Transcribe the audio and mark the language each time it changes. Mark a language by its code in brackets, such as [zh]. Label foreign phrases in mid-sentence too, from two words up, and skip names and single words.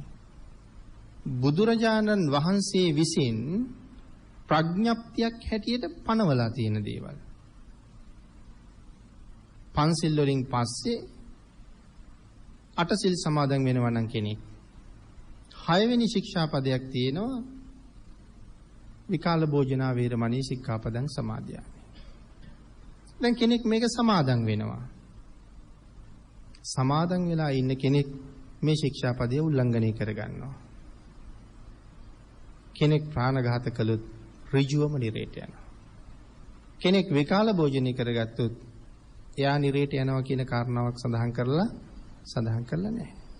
[si] බුදුරජාණන් වහන්සේ විසින් ප්‍රඥප්තියක් හැටියට පනවලා තියෙන දේවල්. පන්සිල් වලින් පස්සේ අටසිල් සමාදන් වෙනවා නම් කෙනෙක් 6 වෙනි ශික්ෂාපදයක් තියෙනවා [pi] විකාල භෝජනා වේරමණී සික්ඛාපදං සමාදියාමි. [si] දැන් කෙනෙක් මේක සමාදන් වෙනවා. සමාදන් වෙලා ඉන්න කෙනෙක් මේ ශික්ෂාපදය උල්ලංඝනය කරගන්නවා. කෙනෙක් ප්‍රාණඝාත කළොත් ඍජුවම නිරේට යනවා. කෙනෙක් විකාල භෝජනය කරගත්තොත් එයා නිරේට යනවා කියන කාරණාවක් සඳහන් කරලා නැහැ.